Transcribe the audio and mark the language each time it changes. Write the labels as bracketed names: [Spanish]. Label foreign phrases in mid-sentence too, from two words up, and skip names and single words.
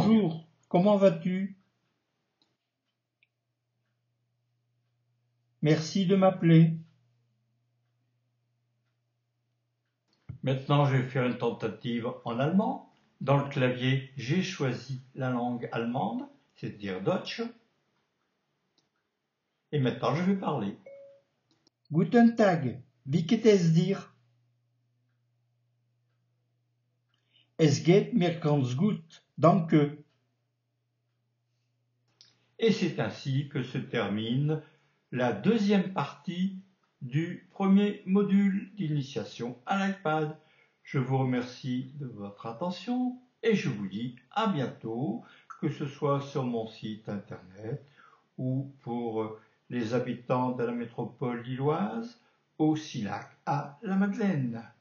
[French] Bonjour, comment vas-tu? Merci de m'appeler. Maintenant, je vais faire une tentative en allemand. Dans le clavier, j'ai choisi la langue allemande, c'est-à-dire Deutsch. Et maintenant, je vais parler. [German] Guten Tag, wie geht es dir? Es geht mir ganz gut, danke. [French] Et c'est ainsi que se termine la deuxième partie du premier module d'initiation à l'iPad. Je vous remercie de votre attention et je vous dis à bientôt, que ce soit sur mon site internet ou pour les habitants de la métropole lilloise au Silac à la Madeleine.